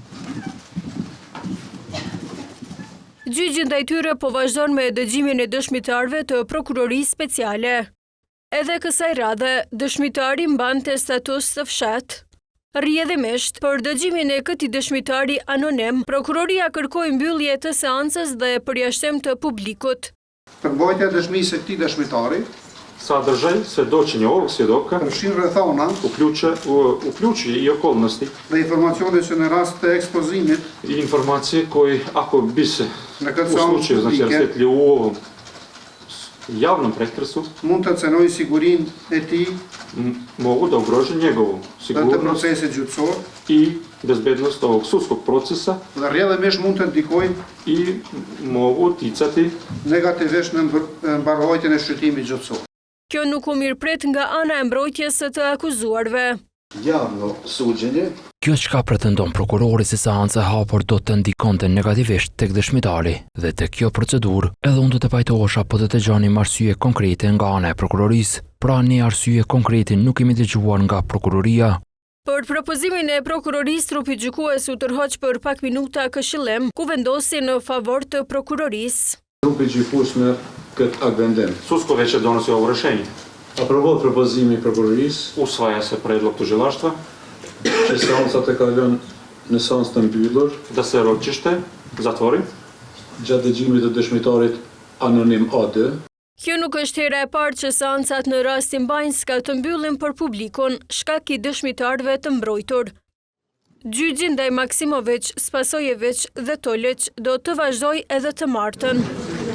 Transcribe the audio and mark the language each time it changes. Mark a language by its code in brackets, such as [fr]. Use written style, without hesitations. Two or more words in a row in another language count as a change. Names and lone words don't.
[sq] Gjyqi ndaj tyre po vazhdon me dëgjimin e dëshmitarëve të prokurorisë speciale. Edhe kësaj radhe, dëshmitari mbante status të fshat. Rrjedhimisht, për dëgjimin e këtij dëshmitari anonim, prokuroria kërkoi mbyllje të seancës dhe përjashtim të publikut. Përmbajtja e dëshmisë së këtij dëshmitari [sr] sadržaj svjedočenja ovog svjedoka [sq] përfshin rrethana [sr] uključuje i okolnosti [sq] dhe informacione që në rast të ekspozimit [sr] i informacije koji ako bi se [sq] në [sr] u [sq] këtë seancë [sr] slučaju znači [sq] publike [sr] rasvetljio u ovom javnom pretresu [sq] mund të cenojë sigurinë e tij [sr] mogu da ugrože njegovu [sq] dhe të [sr] sigurnost [sq] procesit gjyqësor [sr] i bezbednost ovog sudskog procesa [sq] dhe rrjedhimisht mund të ndikojnë [sr] i mogu uticati [sq] negativisht në mbarojtjen e shqyrtimit gjyqësor. Kjo nuk u mirëpret nga ana e mbrojtjes së të akuzuarve. [sr] Javno suđenje [sq] Kjo çka pretendon prokurori si seanca e hapur do të ndikonte negativisht tek dëshmitari dhe tek kjo procedurë edhe unë do të pajtohesha po të dëgjonim arsye konkrete nga ana e prokurorisë. Pra një arsye konkrete nuk kemi dëgjuar nga prokuroria. Për propozimin e prokurorisë, trupi gjykues u tërhoq për pak minuta këshillim, ku vendosi në favor të prokurorisë. Grupi gjykues me këtë akt vendim. [sr] Sudsko veće donosi ovo rješenje. [sq] Aprovohet propozimi i prokurorisë [sr] Usvaja se predlog tužilaštva [sq] që seanca të kalon në seancë të mbyllur [sr] da se ročište zatvori [sq] gjatë dëgjimit të dëshmitarit anonim AD. Kjo nuk është hera e parë që seancat në rastin Banjska të mbyllen për publikun, shkak i dëshmitarëve të mbrojtur. Gjyqi ndaj Maksimović, Spasojević dhe Tolić do të vazhdojë edhe të martën.